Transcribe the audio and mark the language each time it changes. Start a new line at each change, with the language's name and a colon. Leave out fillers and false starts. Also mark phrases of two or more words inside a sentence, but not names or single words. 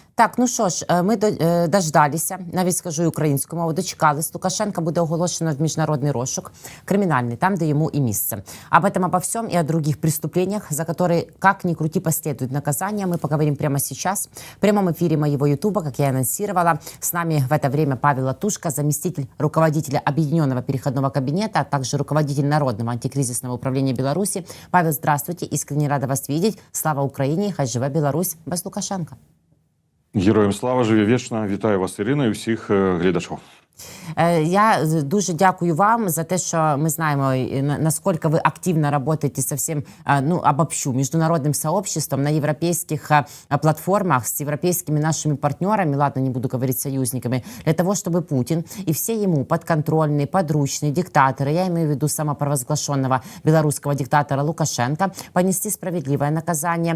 Ukrainian: Так, ну що ж, ми дождалися, навіть скажу українською мовою, дочекались. Лукашенка буде оголошено в міжнародний розшук кримінальний, там, де
Russian: ему и место. Об этом, обо всем и о других преступлениях, за которые, как ни крути, последует наказание, мы поговорим прямо сейчас. В прямом эфире моего ютуба, как я и анонсировала. С нами в это время Павел Латушко, заместитель руководителя Объединенного переходного кабинета, а также руководитель Народного антикризисного управления Беларуси. Павел, здравствуйте, искренне рада вас видеть. Слава Украине,
Ukrainian: хай живе Беларусь без Лукашенка. Героям слава, живі вічно. Вітаю вас, Ірина, і всіх глядачів. Я дуже дякую вам за те, що ми знаємо,
Russian: насколько вы активно работаете со всем, ну, обобщу, международным сообществом на европейских платформах с европейскими нашими партнерами, ладно, не буду говорить союзниками, для того, чтобы Путин и все ему подконтрольные, подручные диктаторы, я имею в виду самопровозглашенного белорусского диктатора Лукашенко, понесли справедливое наказание.